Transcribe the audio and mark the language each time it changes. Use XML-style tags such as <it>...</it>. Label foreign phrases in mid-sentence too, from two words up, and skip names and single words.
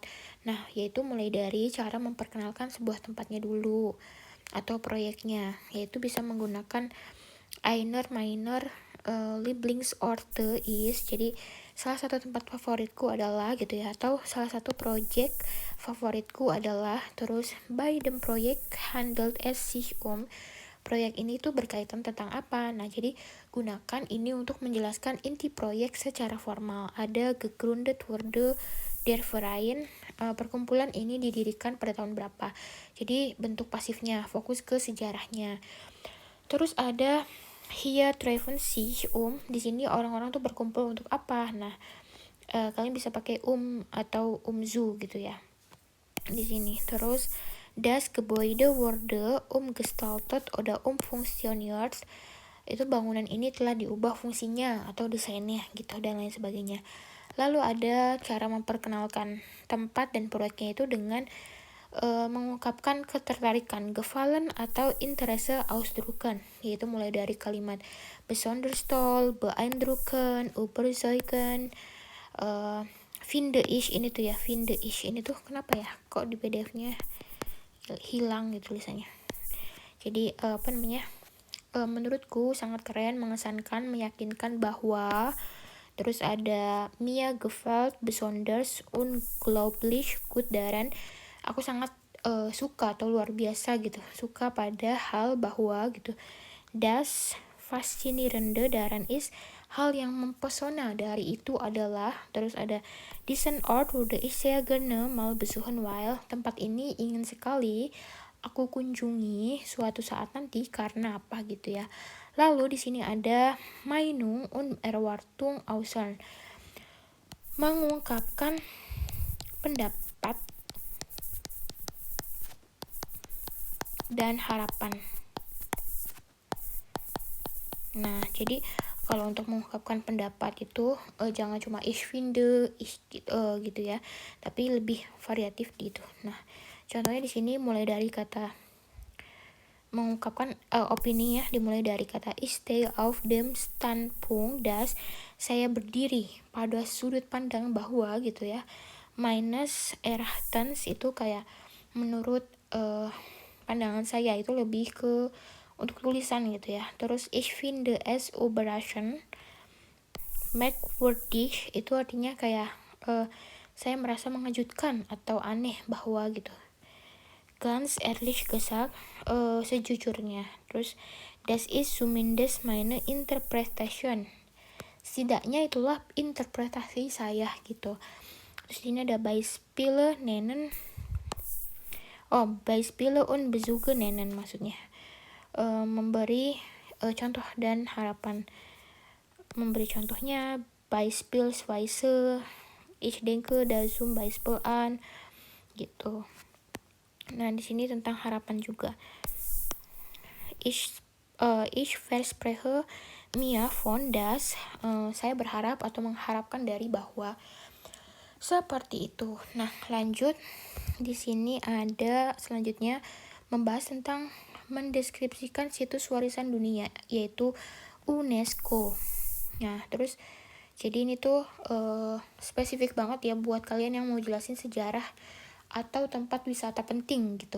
<id>Nah, yaitu mulai dari cara memperkenalkan sebuah tempatnya dulu atau proyeknya, yaitu bisa menggunakan</id> <de>Einer meiner Lieblingsorte ist,</de> <id>jadi salah satu tempat favoritku adalah gitu ya, atau salah satu project favoritku adalah. Terus</id> <de>by dem Projekt handelt es sich</de> <id>proyek ini tuh berkaitan tentang apa. Nah, jadi gunakan ini untuk menjelaskan inti proyek secara formal.</id> <de>Ada gegründet wurde der Verein,</de> <id>perkumpulan ini didirikan pada tahun berapa. Jadi bentuk pasifnya, fokus ke sejarahnya. Terus ada</id> <de>Hier treffen sich</de> <id>di sini orang-orang tuh berkumpul untuk apa. Nah, kalian bisa pakai atau zu gitu ya di sini.</id> <de>Terus das Gebäude wurde umgestaltet oder umfunktioniert,</de> <id>itu bangunan ini telah diubah fungsinya atau desainnya gitu dan lain sebagainya. Lalu ada cara memperkenalkan tempat dan proyeknya itu dengan mengungkapkan ketertarikan, gefallen atau</id> <de>Interesse ausdrucken,</de> <id>yaitu mulai dari kalimat</id> <de>besonders toll, beeindrucken, überzeugen, finde ich</de> <id>ini tuh ya,</id> <de>finde ich</de> <id>ini tuh kenapa ya kok di PDF-nya hilang gitu tulisannya. Jadi menurutku sangat keren, mengesankan, meyakinkan bahwa.</id> <de>Terus ada Mir gefällt besonders unglaublich gut daran,</de> <id>aku sangat suka atau luar biasa gitu, suka pada hal bahwa gitu.</id> <de>Das faszinierende daran is,</de> <id>hal yang mempesona dari itu adalah.</id> <de>Terus ada diesen Ort würde ich sehr gerne mal besuchen weil,</de> <id>tempat ini ingin sekali aku kunjungi suatu saat nanti karena apa gitu ya. Lalu di sini ada</id> <de>Meinung und Erwartung äußern,</de> <id>mengungkapkan pendapat dan harapan. Nah, jadi kalau untuk mengungkapkan pendapat itu jangan cuma</id> <de>ich finde,</de> <id>gitu ya, tapi lebih variatif gitu. Nah, contohnya di sini mulai dari kata mengungkapkan opini ya, dimulai dari kata</id> <de>ich stehe auf dem Standpunkt dass,</de> <id>saya berdiri pada sudut pandang bahwa gitu ya.</id> <de>Meines Erachtens</de> <id>itu kayak menurut pandangan saya, itu lebih ke untuk tulisan gitu ya. Terus</id> <de>ich finde es überraschend, merkwürdig</de> <id>itu artinya kayak saya merasa mengejutkan atau aneh bahwa gitu.</id> <de>Ganz ehrlich gesagt,</de> <id>sejujurnya.</id> <de>Terus das ist zumindest meine Interpretation,</de> <id>setidaknya itulah interpretasi saya gitu. Terus ini ada</id> <de>Beispiele nennen, Beispiele und Besuche nennen</de> <id>maksudnya, memberi contoh dan harapan. Memberi contohnya</id> <de>beispielsweise, ich denke dazu Beispiel an gitu.</de> <id>Nah, di sini tentang harapan juga.</id> <de>Ich verspreche mir von das,</de> <id>saya berharap atau mengharapkan dari bahwa. Seperti itu. Nah, lanjut. Di sini ada selanjutnya membahas tentang mendeskripsikan situs warisan dunia, yaitu UNESCO. Nah, terus jadi ini tuh spesifik banget ya buat kalian yang mau jelasin sejarah atau tempat wisata penting gitu.</id>